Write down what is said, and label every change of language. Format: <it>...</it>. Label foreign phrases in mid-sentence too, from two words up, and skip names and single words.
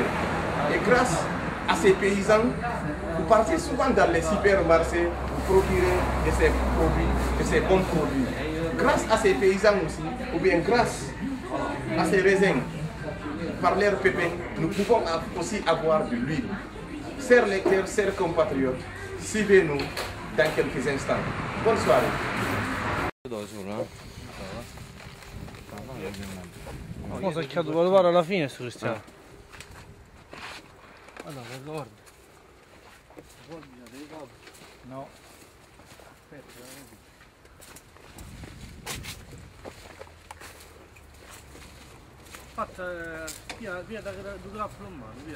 <fr>Et grâce à ces paysans, vous partez souvent dans les supermarchés, vous procurez de ces produits, de ces bons produits. Grâce à ces paysans aussi, ou bien grâce à ces raisins, par leurs pépins, nous pouvons aussi avoir de l'huile. Chers lecteurs, chers compatriotes, suivez-nous dans quelques instants. Bonne soirée.</fr> <it>Cosa che devo levare alla fine su Cristiano? Allora, guarda. No. Fatta via da grappo in mano, via.</it>